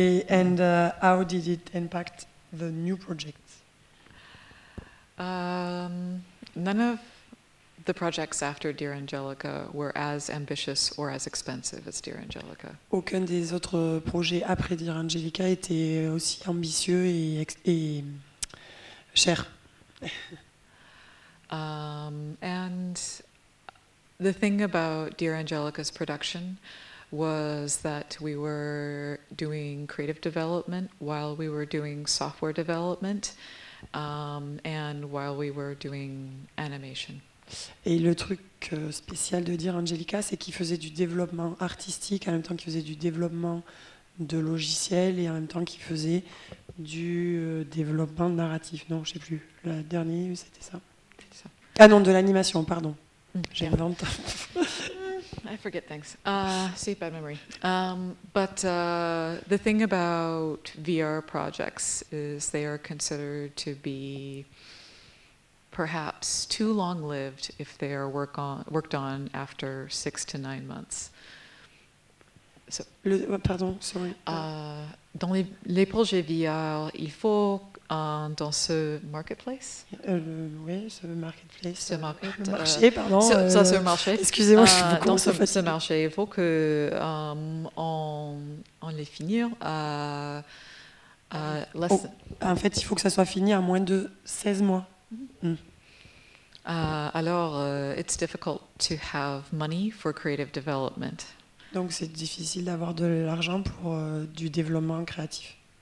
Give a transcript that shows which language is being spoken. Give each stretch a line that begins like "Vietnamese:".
English: And how did it impact the new projects? None of the projects after Dear Angelica were as ambitious or as expensive as Dear Angelica.
French: Aucun des autres projets après Dear Angelica était aussi ambitieux et cher.
English: And the thing about Dear Angelica's production was that we were doing creative development while we were doing software development, and while we were doing animation.
French: Et le truc spécial de Dear Angelica, c'est qu'il faisait du développement artistique en même temps qu'il faisait du développement de logiciels et en même temps qu'il faisait du développement narratif. Non, je sais plus. Le dernier, c'était ça. Ah non, de l'animation, pardon. J'invente.
English: I forget things. See, bad memory. But the thing about VR projects is they are considered to be perhaps too long-lived if they are worked on after 6 to 9 months. So, pardon, sorry.
French: Dans les projets VR, il faut dans ce marketplace. Oui, ce marketplace. Ce marché, pardon. Ça, ce marché. Excusez-moi, je suis beaucoup dans ce marché, il faut que on les finisse à en fait, il faut que ça soit fini à moins de 16 mois.
English: Alors, it's difficult to have money for creative development.
French: Donc, c'est difficile d'avoir de l'argent pour du développement créatif.